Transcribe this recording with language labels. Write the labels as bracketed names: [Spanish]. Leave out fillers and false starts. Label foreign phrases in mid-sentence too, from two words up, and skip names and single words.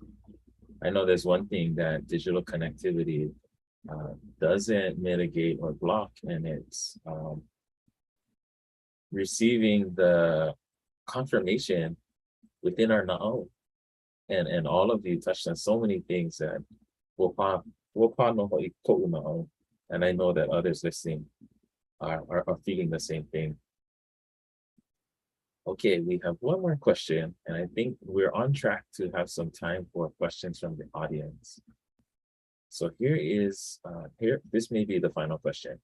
[English] I know there's one thing that digital connectivity doesn't mitigate or block, and it's receiving the confirmation within our na'au. And all of you touched on so many things that will [Hawaiian] no ho'i ko'u na'au. [English] And I know that others listening are feeling the same thing. Okay, we have one more question, and I think we're on track to have some time for questions from the audience. So this may be the final question.